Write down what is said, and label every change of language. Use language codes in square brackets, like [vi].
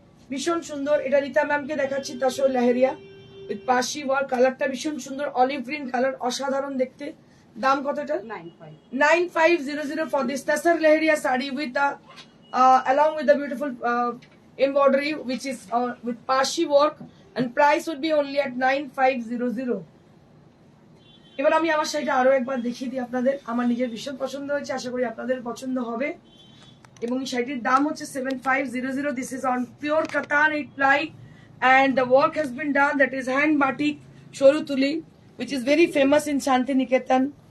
[bn] ভীষণ সুন্দর, এটা রিতা ম্যামকে দেখাচ্ছি, তাসর লাহেরিয়া উইথ পাশি ওয়ার্ক, কালারটা ভীষণ সুন্দর, অলিভ গ্রিন কালার, অসাধারণ দেখতে। দাম কতটা? 9.5 [en] 9500 for this Tasar Lahariya sari with the along with the beautiful embroidery which is with Pashi work, and price would be only at 9500. [bn] এবার আমি আমার শাড়িটা আরো একবার দেখিয়ে দিই আপনাদের, আমার নিজের ভীষণ পছন্দ হয়েছে, আশা করি আপনাদের পছন্দ হবে। এবং এই শাড়িটির দাম হচ্ছে 7500. [en] This is on pure katan 8 ply, and the work has been done, that is hand batik shoru tuli, which is very famous in Shantiniketan.